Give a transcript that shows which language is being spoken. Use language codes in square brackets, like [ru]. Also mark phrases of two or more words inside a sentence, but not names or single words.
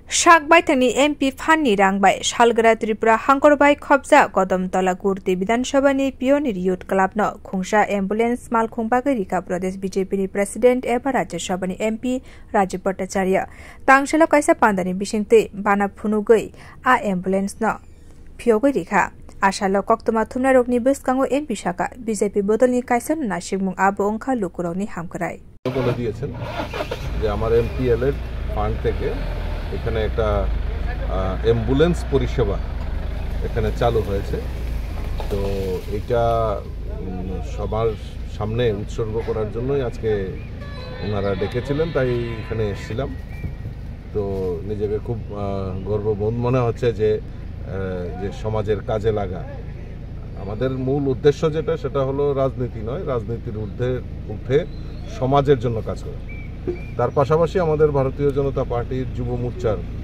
[trp] Shakbaitani MP Fanni Rangbai Shalgra Tripura Hangkorbai Khobja Kodamtala Kurti Vidansabha ni Pioneer Youth Club no Khungsha Ambulance Malkhungbagi Rika Pradesh BJP ni President eba Rajya Sabha ni MP Rajiv Bhattacharya Tangshala kaisa pandani bisingte bana phunugoi a ambulance no phiogoi rikha Ashalo koktoma thumna rokni biskango MP Shaka BJP bodolni kaisa nasikmung abo ongkha lukuroni hamkrai [bn] বলে দিয়েছেন যে আমার এমপিএল এর ফান্ড থেকে এখানে একটা অ্যাম্বুলেন্স পরিষেবা এখানে চালু হয়েছে তো এটা সবার সামনে উৎসর্গ করার জন্যই আজকে ওনারা ডেকেছিলেন তাই এখানে এসেছিলাম তো নিজেকে খুব গর্ববোধ মনে হচ্ছে যে সমাজের কাজে লাগা আমাদের মূল উদ্দেশ্য যেটা সেটা হলো রাজনীতি নয় রাজনীতির ঊর্ধ্বে সমাজের জন্য কাজ করা তার পাশাপাশি আমাদের ভারতীয় জনতা পার্টির যুব মোর্চার